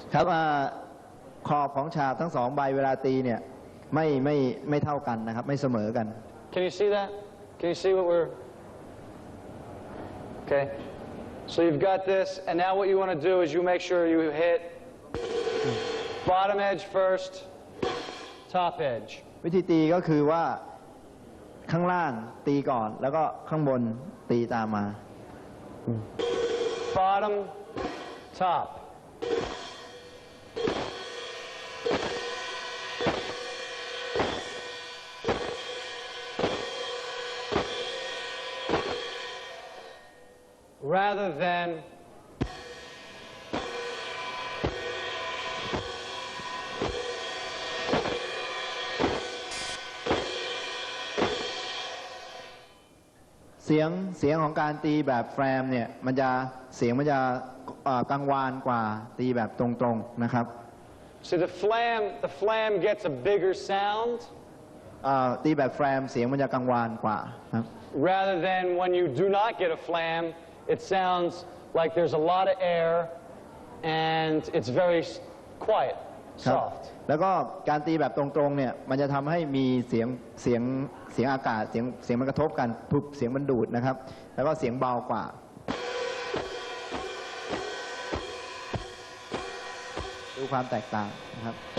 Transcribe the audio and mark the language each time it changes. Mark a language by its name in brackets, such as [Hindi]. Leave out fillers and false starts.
[Thai] ครับขอบของฉาบทั้งสองใบเวลาตีเนี่ยไม่เท่ากันนะครับไม่เสมอกัน [English] Can you see that? Can you see what we're? Okay. So you've got this, and now what you want to do is you make sure you hit bottom edge first, top edge. [Thai] วิธีตีก็คือว่าข้างล่างตีก่อนแล้วก็ข้างบนตีตามมา [English] Bottom, top. Rather than [Thai] เสียงของการตีแบบแฟรมเนี่ยเสียงมันจะกังวานกว่าตีแบบตรงๆนะครับ [English] So the flam gets a bigger sound [Thai] ตีแบบแฟรมเสียงมันจะกังวานกว่าครับ [English] rather than when you do not get a flam it sounds like there's a lot of air and it's very quiet soft [Thai] แล้วก็การตีแบบตรงๆเนี่ยมันจะทำให้มีเสียงอากาศเสียงมันกระทบกันปุ๊บเสียงมันดูดนะครับแล้วก็เสียงเบากว่าดูความแตกต่างนะครับ